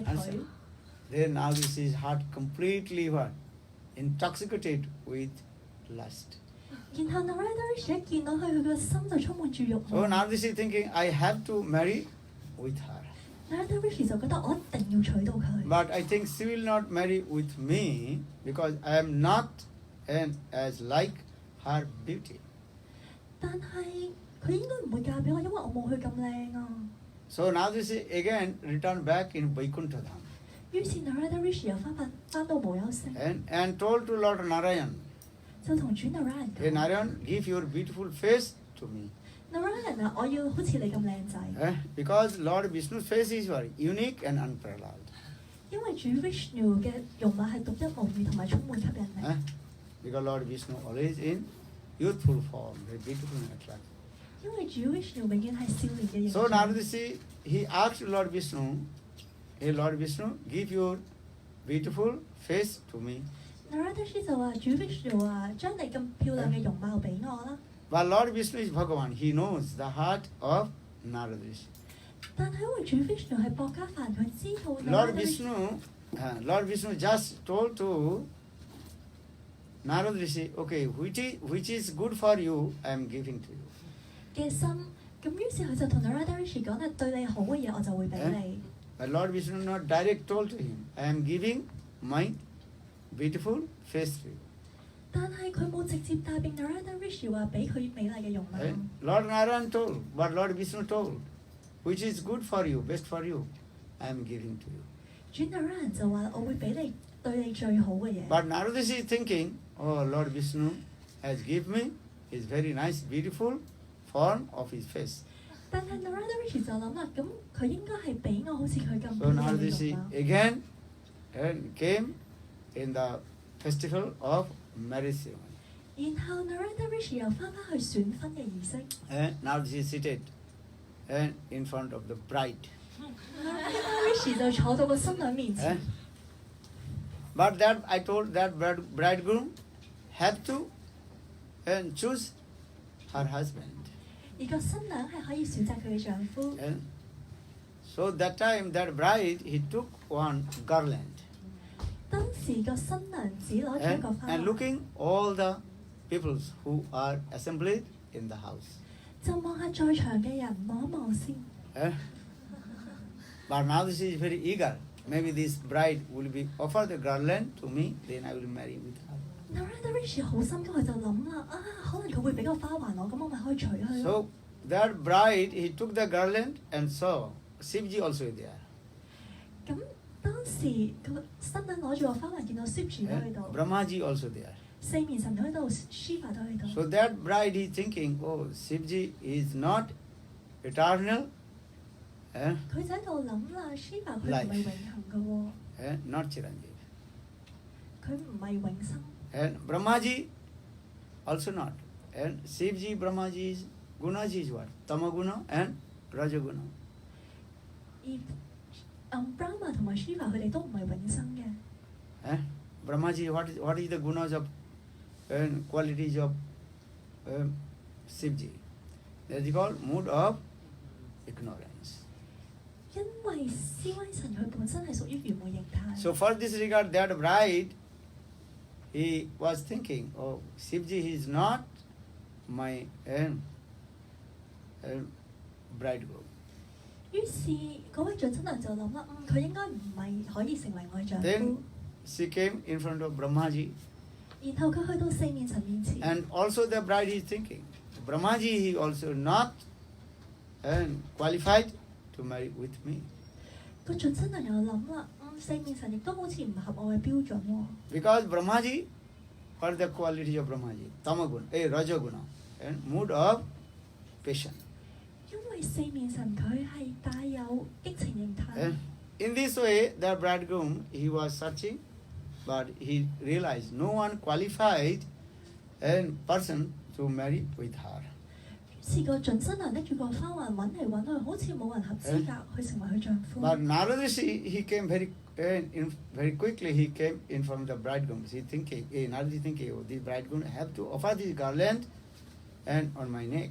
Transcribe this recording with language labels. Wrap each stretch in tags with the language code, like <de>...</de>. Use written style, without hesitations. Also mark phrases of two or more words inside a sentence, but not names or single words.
<en>And 腿 so,。then Narada's heart completely what? Intoxicated with lust.</en> <yue>然後 Narada Rishi 一見到佢，佢個心就充滿住慾</yue> <en>So</en> <yue>望。</yue> <en>Narada is thinking, I have to marry with her.</en> <yue>Narada Rishi 就覺得我一定要娶到佢。</yue> <en>But I think she will not marry with me because I am not as like her beauty.</en> <yue>但係佢應該唔會嫁俾我，因為我冇佢咁靚啊。</yue> <en>So Narada again returned back in Vaikuntha Dham</en> <yue>於是 Narada Rishi 又翻到無憂城，</yue> <en>and told to Lord Narayan,</en> <yue>就同主 Narayan</yue> <en>Hey</en> <yue>講</yue> <en>Narayan, give your beautiful face to me.</en> <yue>：Narayan 啊，我要好似你咁靚仔，</yue> <en>Because Lord Vishnu's face is very unique and unparalleled.</en> <yue>因為主 Vishnu 嘅容貌係獨一無二同埋充滿吸引力。</yue> <en>Because Lord Vishnu always in youthful form, very beautiful and attractive.</en> <yue>因為主 Vishnu 永遠係少年嘅形</yue> <en>So</en> <yue>象。</yue> <en>Narada he asked Lord Vishnu, Hey Lord Vishnu, give your beautiful face to me.</en> <yue>Narada Rishi 就話：主 Vishnu 啊，將你咁漂亮嘅容貌俾我啦。</yue> <en>But Lord Vishnu is Bhagavan. He knows the heart of Narada.</en> <yue>但係因為主 Vishnu 係薄家凡，佢知道</yue> <en>Lord</en> <yue>Narada Rishi</yue> <en>Lord Vishnu just told to Narada Rishi, okay, which is good for you, I am giving to you.</en> <yue>嘅心，咁於是佢就同 Narada Rishi 講咧：對你好嘅嘢我就會俾你。</yue> <en>But Lord Vishnu not direct told to him, I am giving my beautiful face to you.</en> <yue>但係佢冇直接帶俾 Narada Rishi 話俾佢美麗嘅容貌。</yue> <en>Lord Narayan told, but Lord Vishnu told, which is good for you, best for you, I am giving to you.</en> <yue>主 Narayan 就話：我會俾你對你最好嘅嘢。</yue> <en>But Narada is thinking, oh, Lord Vishnu has given me his very nice, beautiful form of his face.</en> <yue>但係 Narada Rishi 就諗啦，咁佢應該係俾我好似佢咁</yue> <en>So</en> <yue>美麗</yue> <en>Narada</en> <yue>嘅容貌。</yue> <en>again came in the festival of marriage ceremony.</en> <yue>然後 Narada Rishi 又翻返去選婚嘅儀式。</yue> <en>And now she is seated in front of the bride.</en> <yue>Narada Rishi 就坐到個新娘面前。</yue> <en>But that I told that bridegroom have to choose her husband.</en> <yue>而個新娘係可以選擇佢嘅丈夫。</yue> <en>And so that time that bride he took one garland</en> <yue>當時個新娘子攞咗一個花</yue> <en>and</en> <yue>環，</yue> <en>looking all the peoples who are assembled in the house.</en> <yue>就望下在場嘅人，望一望先。</yue> <en>But now this is very eager. Maybe this bride will be offer the garland to me, then I will marry with her.</en> <yue>Narada Rishi 好心急，佢就諗啦，可能佢會俾個花環我，咁我咪可以娶佢咯。</yue> <en>So that bride he took the garland and saw Shivji also there.</en> <yue>咁當時個新娘攞住個花環，見到 Shivji 都喺度，</yue> <en>Brahmaji also there.</en> <yue>四面神都喺度 ，Shiva 都喺度。</yue> <en>So that bride is thinking, oh, Shivji is not eternal,</en> <yue>佢就喺度諗啦，Shiva 佢唔係永恆嘅喎，</yue> <en>not Chiranjeev.</en> <yue>佢唔係永生。</yue> <en>And Brahmaji also not. And Shivji, Brahmaji is Gunaji is what? Tamaguna and Rajaguna.</en> <yue>而Brahma 同埋 Shiva 佢哋都唔係永生嘅。</yue> <en>Brahmaji, what is the gunas of and qualities of Shivji? That is called mood of ignorance.</en> <yue>因為斯威神佢本身係屬於愚昧形態。</yue> <en>So for this regard, that bride, he was thinking, oh, Shivji is not my bridegroom.</en> <yue>於是嗰位準新娘就諗啦，佢應該唔係可以成為我嘅丈</yue> <en>Then</en> <yue>夫。</yue> <en>she came in front of Brahmaji.</en> <yue>然後佢去到四面神面前，</yue> <en>And also the bride is thinking, Brahmaji he also not qualified to marry with me.</en> <yue>個準新娘又諗啦， 四面神亦都好似唔合我嘅標準喎。</yue> <en>Because Brahmaji, what are the qualities of Brahmaji? Tamaguna, Rajaguna, and mood of passion.</en> <yue>因為四面神佢係帶有激情形態。</yue> <en>And in this way, the bridegroom, he was searching, but he realized no one qualified and person to marry with her.</en> <yue>於是個準新娘拎住個花環揾嚟揾去，好似冇人合資格去成為佢丈夫。</yue> <en>But Narada Rishi, he came very quickly. He came in from the bridegroom. He thinking, Narada thinking, oh, the bridegroom have to offer this garland and on my neck.</en>